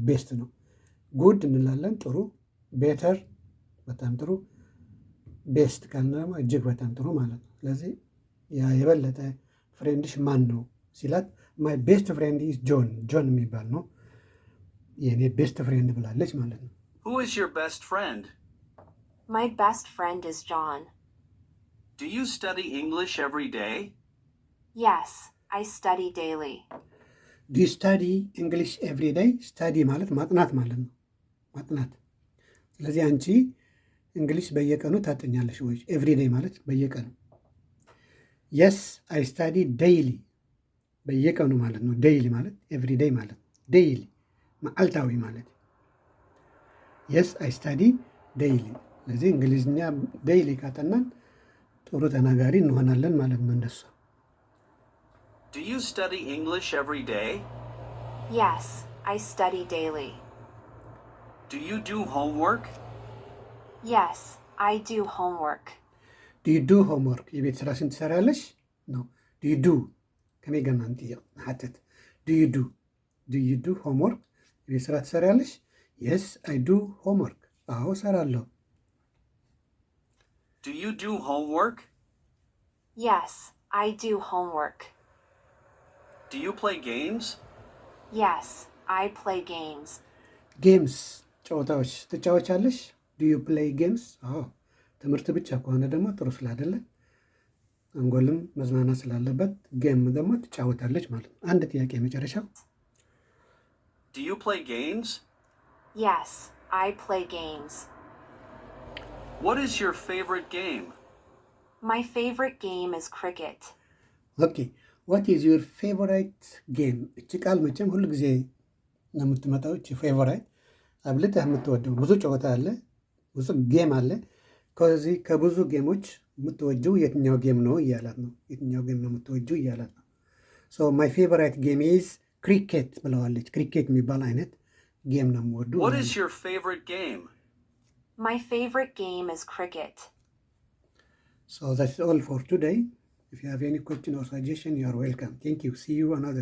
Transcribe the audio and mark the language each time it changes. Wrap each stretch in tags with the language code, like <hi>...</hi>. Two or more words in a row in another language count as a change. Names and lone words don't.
<am>ቤስት ነው። ጉድ እንላለን፣ ጥሩ። ቤተር በጣም ጥሩ። ቤስት ካልን ደግሞ እጅግ በጣም ጥሩ ማለት ነው። ስለዚህ ያ የበለጠ ፍሬንድሽ ማን ነው ሲላት</am> <en>My best friend is John።</en> <am>ጆን የሚባል ነው የእኔ</am> <en>best friend</en> <am>ብላለች ማለት ነው።</am> <en>Who is your best friend? My best friend is John. Do you study English every day? Yes, I study daily. Do you study English every day?</en> <am>ስታዲ ማለት ማጥናት ማለት ነው። ማጥናት። ስለዚህ አንቺ እንግሊሽ በየቀኑ ታጠኛለሽ ወይ?</am> <en>every day</en> <am>ማለት በየቀኑ።</am> <en>Yes I study daily፣</en> <am>በየቀኑ ማለት ነው። ዴይሊ ማለት</am> <en>every day</en> <am>ማለት ነው። ዴይሊ መዓልታዊ ማለት።</am> <en>Yes I study daily።</en> <am>ስለዚህ እንግሊዝኛ ዴይሊ ካጠናን ጥሩ ተናጋሪ እንሆናለን ማለት ነው እንደሷ።</am> <en>Do you study English every day? Yes, I study daily. Do you do homework? Yes, I do homework. Do you do homework?</en> <am>የቤት ስራሽን ትሰሪያለሽ ነው።</am> <en>Do you do</en> <ti>ከመይ ገና ንጥየቅ ንሓትት።</ti> <en>Do you do homework?</en> <am>የቤት ስራ ትሰሪያለሽ?</am> <en>Yes I do homework።</en> <am>አዎ እሰራለሁ።</am> <en>Do you do homework? Yes, I do homework. Do you play games? Yes, I play games. ጌምስ</en> <am>ጨዋታዎች ትጫወቻለሽ?</am> <en>Do you play games?</en> <am>አዎ። ትምህርት ብቻ ከሆነ ደግሞ ጥሩ ስላይደለ አንጎልም መዝናናት ስላለበት ጌም ደግሞ ትጫወታለች ማለት ነው። አንድ ጥያቄ መጨረሻው</am> <en>Do you play games? Yes, I play games. What is your favorite game? My favorite game is cricket. OK what is your favorite game?</en> <am>እቺ ቃል መቼም ሁሉ ጊዜ ነው የምትመጣው። እቺ ፌቨራይት አብልጠህ የምትወደው ብዙ ጨዋታ አለ፣ ብዙ ጌም አለ። ከዚህ ከብዙ ጌሞች የምትወጂው የትኛው ጌም ነው እያላት ነው። የትኛው ጌም ነው የምትወጂው እያላት ነው።</am> <en>So my favorite game is cricket</en> <am>ብለዋለች። ክሪኬት የሚባል አይነት ጌም ነው የምወዱ።</am> <en>What is your favorite game? My favorite game is cricket. So that's all for today. If you have any question or suggestion, you are welcome. Thank you. See you another</en>